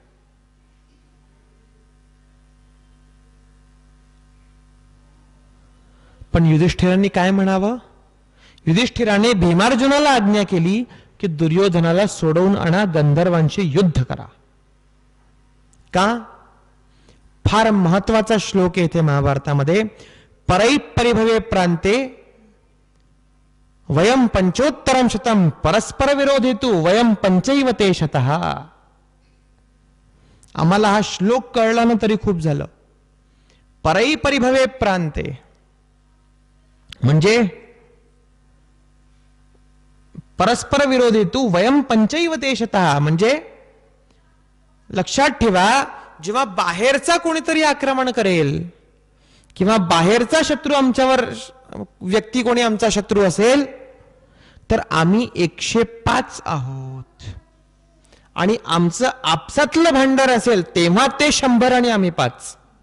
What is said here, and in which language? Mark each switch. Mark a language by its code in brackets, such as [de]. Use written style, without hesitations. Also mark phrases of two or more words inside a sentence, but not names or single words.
[mr] पण युधिष्ठिरांनी काय म्हणावं? युधिष्ठिराने भीमार्जुनाला आज्ञा केली की दुर्योधनाला सोडवून आणा, गंधर्वांशी युद्ध करा. का? फार महत्वाचा श्लोक आहे इथे महाभारतामध्ये. [sa] परै परिभवे प्रांते वयम पंचोत्तरम शतम परस्पर विरोधेतु वयम पंचैव ते शतः. [mr] आम्हाला हा श्लोक कळला ना तरी खूप झालं. [sa] परै परिभवे प्रांते म्हणजे परस्पर विरोधेतु वयम पंचैव ते शतः. [mr] म्हणजे लक्षात ठेवा, जेव्हा बाहेरचा कोणीतरी आक्रमण करेल किंवा बाहेरचा शत्रू आमच्यावर, व्यक्ती कोणी आमचा शत्रू असेल, तर आम्ही 105 आहोत. आणि आमचं आपसातलं भांडण असेल तेव्हा ते 100 आणि आम्ही 5.